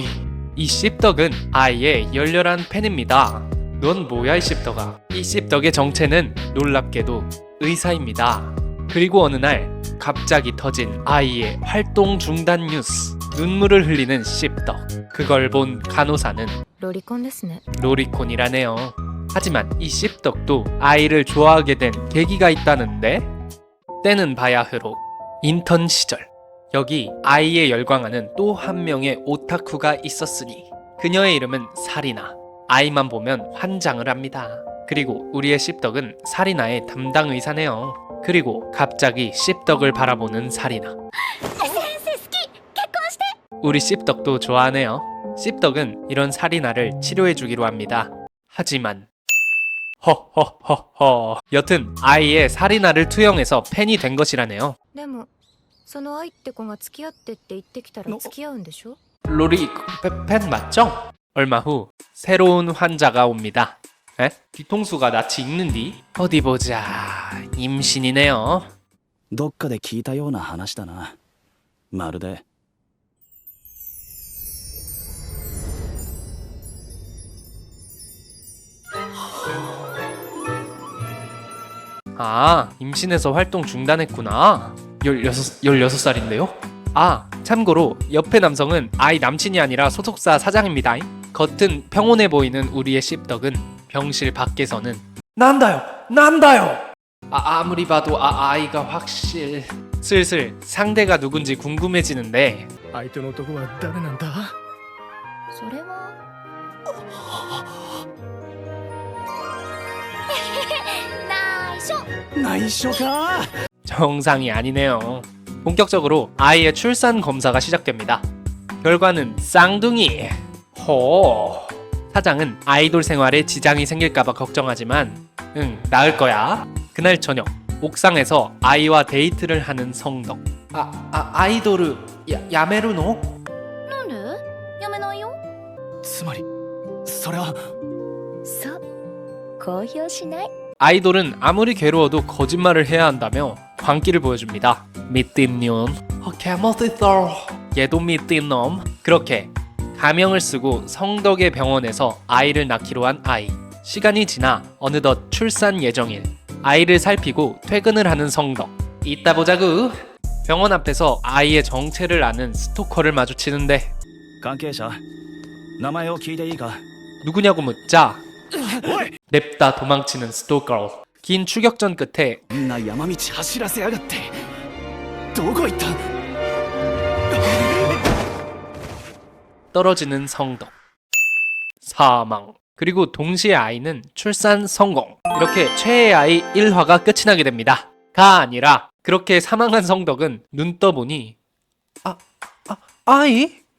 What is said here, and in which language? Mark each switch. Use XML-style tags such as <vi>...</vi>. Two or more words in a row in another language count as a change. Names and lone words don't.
<ko>이 씹덕은 아이의 열렬한 팬입니다. 넌 뭐야 이 씹덕아. 이 씹덕의 정체는 놀랍게도 의사입니다. 그리고 어느 날 갑자기 터진 아이의 활동 중단 뉴스. 눈물을 흘리는 씹덕. 그걸 본 간호사는</ko> <ja>ロリコンですね。</ja> <ko>로리콘이라네요. 하지만 이 씹덕도 아이를 좋아하게 된 계기가 있다는데? 때는 바야흐로 인턴 시절. 여기 아이에 열광하는 또 한 명의 오타쿠가 있었으니 그녀의 이름은 사리나. 아이만 보면 환장을 합니다. 그리고 우리의 씹덕은 사리나의 담당 의사네요. 그리고 갑자기 씹덕을 바라보는 사리나. 우리 씹덕도 좋아하네요. 씹덕은 이런 사리나를 치료해주기로 합니다. 하지만 허허허허. 여튼 아이의 사리나를 투영해서 팬이 된 것이라네요.</ko> <ja>でもその愛って子が付き合ってって言ってきたら付き合うんでしょ？</ja> <ko>로리 팬 맞죠? 얼마 후 새로운 환자가 옵니다. 에? 뒤통수가 낯이 익는디? 어디 보자. 임신이네요.</ko> <ja>どっかで聞いたような話だな。まるで</ja> <ko>아, 임신해서 활동 중단했구나. 16살인데요? 아, 참고로 옆에 남성은 아이 남친이 아니라 소속사 사장입니다. 겉은 평온해 보이는 우리의 씹덕은 병실 밖에서는 난다요! 아무리 봐도 아이가 확실... 슬슬 상대가 누군지 궁금해지는데</ko> <ja>相手の男は誰なんだ？それは内緒。内緒か。</ja> <ko>정상이 아니네요. 본격적으로 아이의 출산 검사가 시작됩니다. 결과는 쌍둥이. 호. 사장은 아이돌 생활에 지장이 생길까봐 걱정하지만 응, 나을 거야. 그날 저녁 옥상에서 아이와 데이트를 하는 성덕. 아이돌을 야메루노?</ko> <ja>なんで？やめないよ。つまりそれはそう。公表しない。</ja> <ko>아이돌은 아무리 괴로워도 거짓말을 해야 한다며 광기를 보여줍니다. 미띠년. 개멋있어. 얘도 미띠 놈. 그렇게 가명을 쓰고 성덕의 병원에서 아이를 낳기로 한 아이. 시간이 지나 어느덧 출산 예정일. 아이를 살피고 퇴근을 하는 성덕. 이따 보자구. 병원 앞에서 아이의 정체를 아는 스토커를 마주치는데</ko> <ja>関係者名前を聞いていいか。</ja> <ko>누구냐고 묻자 냅다 도망치는 스토커. 긴 추격전 끝에</ko> <ja>みんな山道走らせやがってどこ行った。</ja> <ko>떨어지는 성덕. 사망. 그리고 동시에 아이는 출산 성공. 이렇게 최애 아이 1화가 끝이 나게 됩니다. 가 아니라 그렇게 사망한 성덕은 눈 떠보니 아이?</ko>